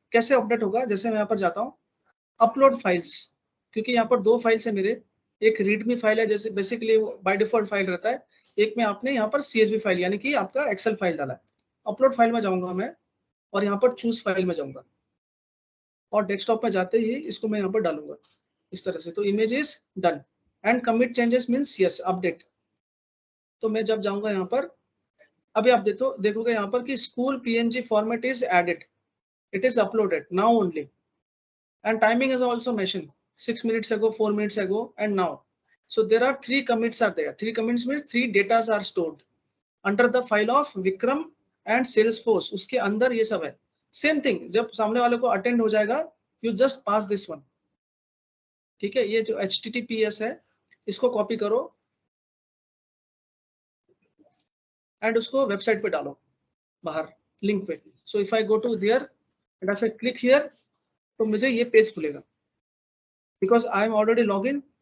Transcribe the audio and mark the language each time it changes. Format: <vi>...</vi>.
<hi>कैसे अपडेट होगा, जैसे मैं यहाँ पर जाता हूँ अपलोड फाइल्स, क्योंकि यहाँ पर दो फाइल्स है मेरे, एक रीडमी फाइल है जैसे बेसिकली बाय डिफॉल्ट फाइल रहता है, एक में आपने यहाँ पर CSV फाइल यानी कि आपका एक्सेल फाइल डाला है। अपलोड फाइल में जाऊंगा मैं और यहाँ पर चूज फाइल में जाऊंगा और डेस्कटॉप में जाते ही इसको मैं यहाँ पर डालूंगा इस तरह से, तो</hi> <en>Image is done and commit changes means yes update.</en> <hi>तो मैं जब जाऊंगा यहाँ पर, अभी आप देखोगे यहाँ पर कि school PNG format is added,</hi> <en>it is uploaded now only and timing is also mentioned 6 minutes ago, 4 minutes ago and now. So there are 3 commits are there. 3 commits means 3 datas are stored under the file of Vikram and Salesforce,</en> <hi>उसके अंदर ये सब है। Same thing जब सामने वाले को attend हो जाएगा,</hi> <en>you just pass this one,</en> <hi>ठीक है। ये जो HTTPS है इसको कॉपी करो एंड उसको वेबसाइट पे डालो बाहर लिंक पे।</hi> <en>so if I go to there and if I click here,</en> <hi>तो मुझे ये पेज खुलेगा</hi> <en>Because I am already log in.</en>